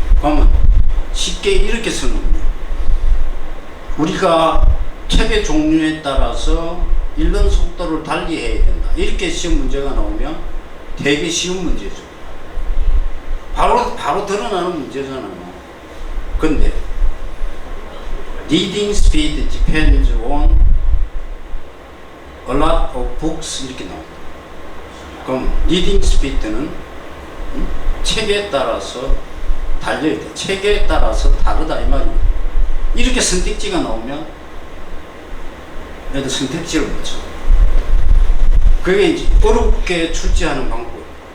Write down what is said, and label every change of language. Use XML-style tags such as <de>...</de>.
<ko>그러면 쉽게 이렇게 쓰는 거예요. 우리가 책의 종류에 따라서 읽는 속도를 달리 해야 된다. 이렇게 시험 문제가 나오면 되게 쉬운 문제죠. 바로 드러나는 문제잖아요. 근데</ko> <en>reading speed depends on a lot of books</en> <ko>이렇게 나옵니다. 그럼 reading speed는 책에 따라서 달려야 돼. 책에 따라서 다르다 이 말이에요. 이렇게 선택지가 나오면 얘도 선택지를 못 쳐. 그게 이제 어렵게 출제하는 방법이에요.</ko>